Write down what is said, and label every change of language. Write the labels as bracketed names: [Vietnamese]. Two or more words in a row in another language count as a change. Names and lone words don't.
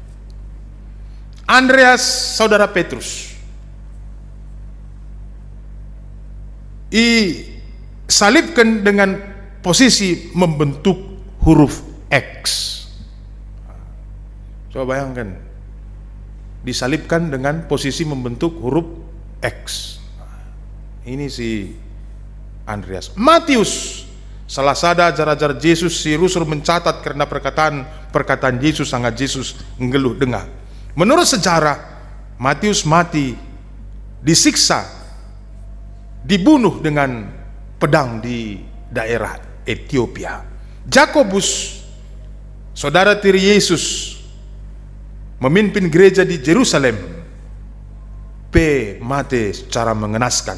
[Indonesian] Andreas saudara Petrus salibkan dengan posisi membentuk huruf X. Coba bayangkan, disalibkan dengan posisi membentuk huruf X. Ini si Andreas. Matius, salah satu ajar-ajar Yesus, si Rasul mencatat karena perkataan Yesus sangat Yesus ngeluh dengar. Menurut sejarah, Matius mati disiksa, dibunuh dengan pedang di daerah Ethiopia. Jakobus, saudara tiri Yesus, memimpin gereja di Jerusalem, mati secara mengenaskan.